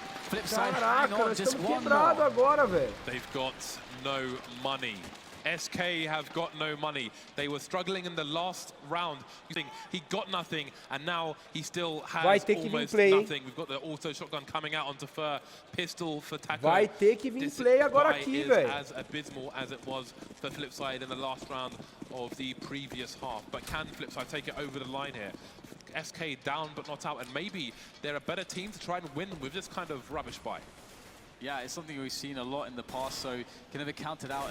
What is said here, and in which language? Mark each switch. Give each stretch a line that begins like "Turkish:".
English: FLIPSID hang on just one more.
Portuguese: Agora,
English: they've got no money. SK have got no money. They were struggling in the last round. He got nothing, and now he still has almost nothing. We've got the auto shotgun coming out onto Fur. Pistol for Taco.
Portuguese: Vai ter que vir play agora aqui, velho.
English: As abysmal as it was for FLIPSID in the last round of the previous half. But can FLIPSID take it over the line here? SK down but not out, and maybe they're a better team to try and win with this kind of rubbish buy. Yeah, it's something we've seen a lot in the past, so can never count it out.